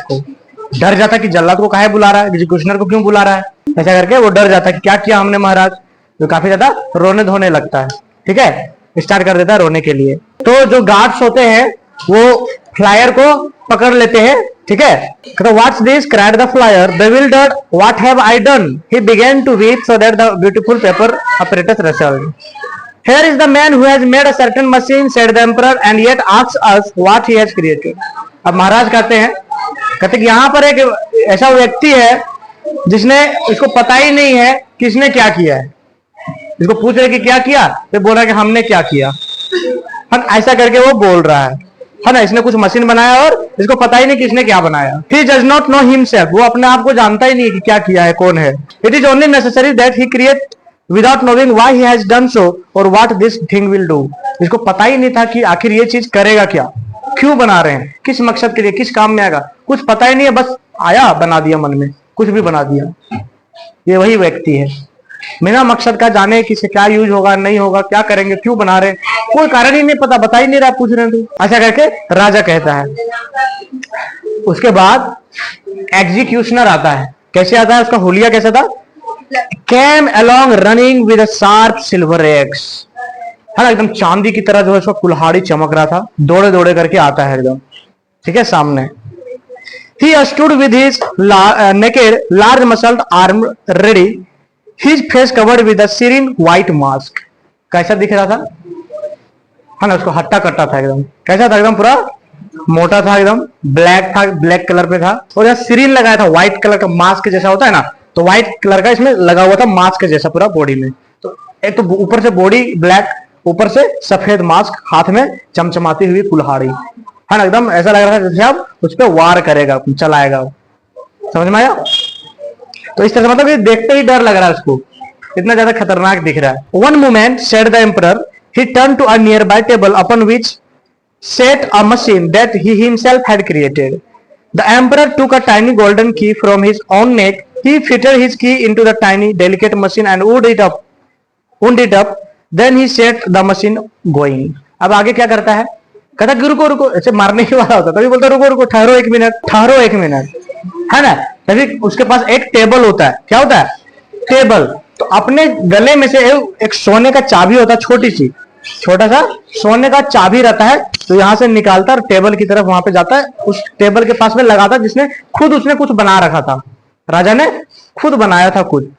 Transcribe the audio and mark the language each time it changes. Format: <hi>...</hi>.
<hi>इसको डर जाता है कि जल्लाद को काहे बुला रहा है, एग्जीक्यूशनर को क्यों बुला रहा है, ऐसा करके वो डर जाता है कि क्या किया हमने महाराज, तो काफी ज्यादा रोने धोने लगता है। ठीक है, स्टार्ट कर देता है रोने के लिए। तो जो गार्ड्स होते हैं वो फ्लायर को पकड़ लेते हैं। ठीक है, तो</hi> <en>What's this, cried the flyer, bewildered, what have I done? He began to weep so that the beautiful paper apparatus rustled. Here is the man who has made a certain machine, said the emperor, and yet asks us what he has created.</en> <hi>अब महाराज कहते हैं कि यहाँ पर एक ऐसा व्यक्ति है जिसने, इसको पता ही नहीं है कि इसने क्या किया है। इसको पूछ रहे कि क्या किया, तो बोल रहा है कि हमने क्या किया, ऐसा करके वो बोल रहा है ना, इसने कुछ मशीन बनाया और इसको पता ही नहीं कि इसने क्या बनाया।</hi> <en>He does not know himself,</en> <hi>वो अपने आप को जानता ही नहीं कि क्या किया है, कौन है।</hi> <en>It is only necessary that he create without knowing why he has done so or what this thing will do.</en> <hi>इसको पता ही नहीं था कि आखिर ये चीज करेगा क्या, क्यों बना रहे हैं, किस मकसद के लिए, किस काम में आएगा, कुछ पता ही नहीं है, बस आया बना दिया, मन में कुछ भी बना दिया। ये वही व्यक्ति है, बिना मकसद का जाने किसे क्या यूज होगा नहीं होगा, क्या करेंगे, क्यों बना रहे, कोई कारण ही नहीं पता, बता ही नहीं रहा, पूछ रहे हैं तो, ऐसा करके राजा कहता है। उसके बाद एग्जीक्यूशनर आता है। कैसे आता है, उसका हुलिया कैसा था,</hi> <en>came along running with a sharp silver axe,</en> <hi>है ना, एकदम चांदी की तरह जो है उसका कुल्हाड़ी चमक रहा था, दौड़े दौड़े करके आता है एकदम, ठीक है, सामने।</hi> <en>He stood with his naked large muscled arm ready, his face covered with a serene white mask.</en> <hi>कैसा दिख रहा था, है ना, उसको हट्टा कट्टा था एकदम, कैसा था, एकदम पूरा मोटा था, एकदम ब्लैक था, ब्लैक कलर पे था, और यहाँ सीरीन लगाया था, व्हाइट कलर का मास्क जैसा होता है ना, तो व्हाइट कलर का इसमें लगा हुआ था मास्क जैसा पूरा बॉडी में। तो एक तो ऊपर से बॉडी ब्लैक, ऊपर से सफेद मास्क, हाथ में चमचमाती हुई कुल्हाड़ी, है ना, एकदम ऐसा लग रहा था जैसे आप उस पर वार करेगा, चलाएगा, समझ में आया। तो इस तरह से मतलब ये देखते ही डर लग रहा है उसको, इतना ज्यादा खतरनाक दिख रहा है।</hi> <en>One moment, said the emperor, he turned to a nearby table upon which sat a machine that he himself had created. The emperor took a tiny golden key from his own neck. He fitted his key into the tiny, delicate machine and wound it up. Then he set the machine going.</en> <hi>अब आगे क्या करता है, कहता कि रुको रुको, ऐसे मारने के वाला होता, तभी बोलता रुको रुको, ठहरो एक मिनट, है ना। तभी उसके पास एक टेबल होता है, क्या होता है, टेबल। तो अपने गले में से एक सोने का चाबी होता है, छोटा सा सोने का चाबी रहता है, तो यहाँ से निकालता और टेबल की तरफ वहां पे जाता है, उस टेबल के पास में लगाता, जिसने खुद उसने कुछ बना रखा था, राजा ने खुद बनाया था खुद।</hi>